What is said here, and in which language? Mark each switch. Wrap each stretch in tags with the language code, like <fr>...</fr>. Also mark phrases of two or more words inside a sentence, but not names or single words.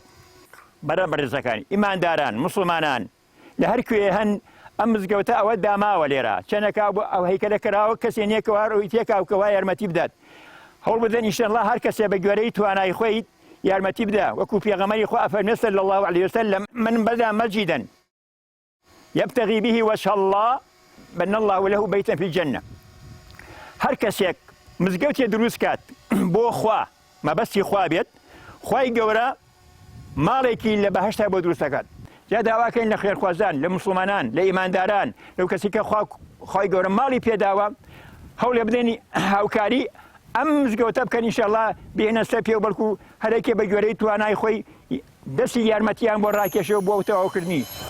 <ckb>بەڕێزەکانی ئیمانداران مسلمانان لە هەر کوێ هەن ئەم مزگەوتە ئەوە داماوە لێرە چەندێکا بۆ ئەو هەیکەلە کراوە کەسێ نییەکەوە ڕووی تێکاوکەوە یارمەتی بدات. هەوڵ بدەن ئینشاءالله هەر کەسێ بە گوێرەی توانای خۆی یارمەتی بدا، وەکو پێغەمبەری خوا فەرمێ</ckb> <ar>صلی الله علیه وسلم من بدا مسجدا يبتغي به وجه الله بنى الله له بيتا في الجنة.</ar> <ckb>هەر کەسێک مزگەوتێ دروست کات بۆ خوا مەبەستی خوا بێت، خوای گەورە ماڵێکی لە بەهەشتا بۆ دروست دەکات. جا داواکەین لە خێرخوازان، لە مسلمانان، لە ئیمانداران، لەو کەسی کە خوای گەورە ماڵی پێداوە هەوڵێ بدەنی هاوکاری ئەم مزگەوتە بکەن ئینشاءالله بهێنە سەر پێ و بەڵکو هەرێکێ بە گوێرەی توانای خۆی دەستی یارمەتیان بۆ ڕاکێشەوە بۆ تەواوکردنی.</ckb>